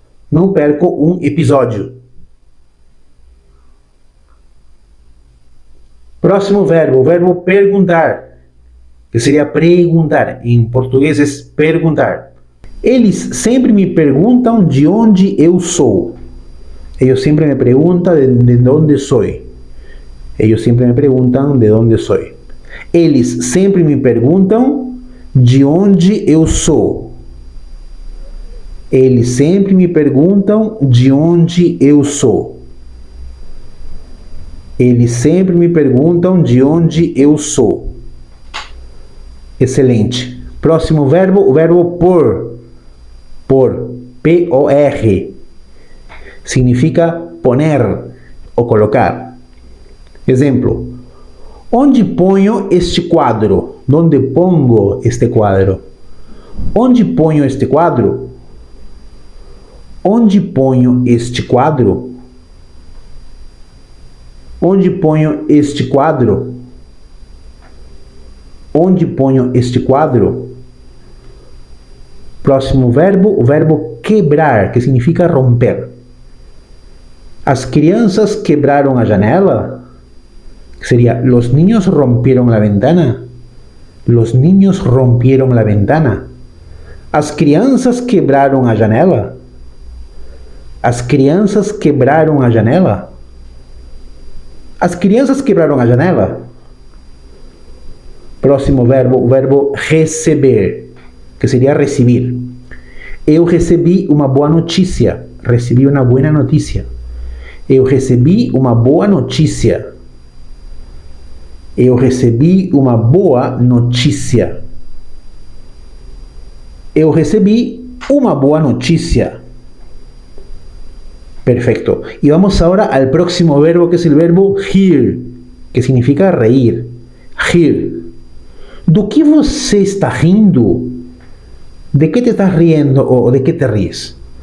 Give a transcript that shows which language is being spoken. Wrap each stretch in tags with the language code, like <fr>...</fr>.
<pt>Não perco um episódio. Próximo verbo, o verbo perguntar, que seria perguntar. Em português é perguntar. Eles sempre me perguntam de onde eu sou.</pt> <es>Ellos siempre me preguntan de dónde soy. Ellos siempre me preguntan de dónde soy.</es> <pt>Eles sempre me perguntam de onde eu sou. Eles sempre me perguntam de onde eu sou. Eles sempre me perguntam de onde eu sou. Excelente. Próximo verbo, o verbo por. Por. P-O-R. Significa poner ou colocar. Exemplo. Onde ponho este quadro? Onde pongo este quadro? Onde ponho este quadro? Onde ponho este quadro? Onde ponho este quadro? Onde ponho este quadro? Próximo verbo, o verbo quebrar, que significa romper. As crianças quebraram a janela?</pt> <es>Que sería, los niños rompieron la ventana. Los niños rompieron la ventana.</es> <pt>As crianças quebraram a janela? As crianças quebraram a janela? As crianças quebraram a janela? Próximo verbo, o verbo receber, que seria recibir. Eu recebi uma boa notícia. Recebi uma boa notícia. Eu recebi uma boa notícia. Eu recebi uma boa notícia. Eu recebi uma boa notícia.</pt> <es>Perfecto. Y vamos ahora al próximo verbo, que es el verbo rir, que significa reír. Rir.</es> <pt>Do que você está rindo?</pt> <es>¿De qué te estás riendo o de qué te ríes?</es>